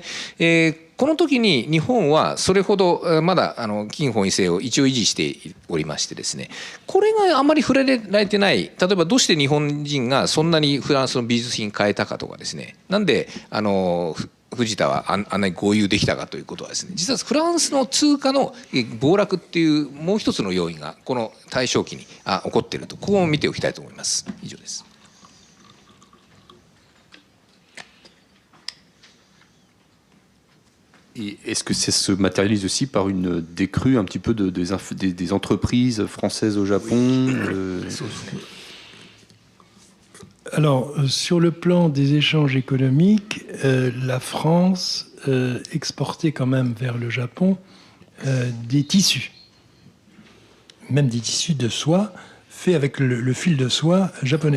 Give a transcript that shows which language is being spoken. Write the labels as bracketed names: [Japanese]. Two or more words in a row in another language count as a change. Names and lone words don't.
[Japanese] この時に日本はそれほどまだ金本位制を一応維持しておりましてですね、これがあまり触れられてない、例えばどうして日本人がそんなにフランスの美術品買えたかとかですね、なんで藤田はあんなに豪遊できたかということはですね、実はフランスの通貨の暴落っていうもう一つの要因がこの大正期に起こっていると、ここを見ておきたいと思います。以上です。 [French] Et est-ce que ça se matérialise aussi par une décrue un petit peu des entreprises françaises au Japon Alors, sur le plan des échanges économiques, la France exportait quand même vers le Japon des tissus, même des tissus de soie faits avec le fil de soie japonais.